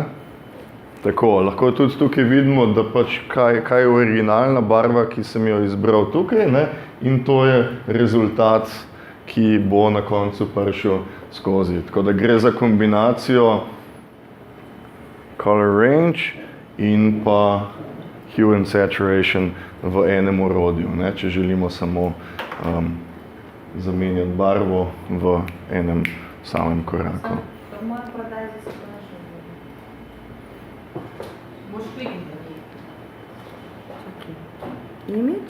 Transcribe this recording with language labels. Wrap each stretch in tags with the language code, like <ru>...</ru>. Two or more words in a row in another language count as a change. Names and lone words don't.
<sl>Tako, lahko tudi tukaj vidimo, da pač kaj je originalna barva, ki sem jo izbral tukaj, ne, in to je rezultat, ki bo na koncu prišel skozi. Tako da gre za kombinacijo</sl> <en>color range</en> <sl>in pa</sl> <en>hue and saturation</en> <sl>v enem orodju, ne, če želimo samo zamenjati barvo v enem samem koraku. Image,</sl>